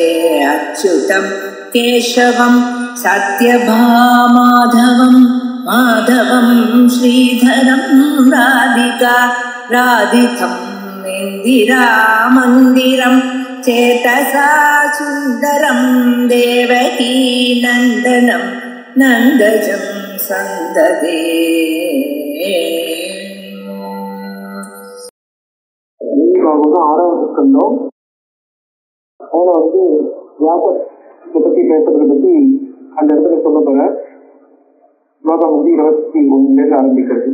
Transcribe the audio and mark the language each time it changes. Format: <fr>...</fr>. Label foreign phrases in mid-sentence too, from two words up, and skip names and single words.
<sa>अच्युतं केशवं सत्यभामाधवं माधवं श्रीधरं राधितं इन्दिरामन्दिरं चेतसा सुन्दरं देवकी नन्दनं नन्दजं सन्ददे।</sa> <ta>ஆறாவது ஸ்கந்தம். அவனை வியாசத்தை பத்தி பேசுறதை பத்தி அந்த இடத்துல சொல்ல போற ஸ்லோகம் 21 ஆரம்பிக்கிறது.</ta>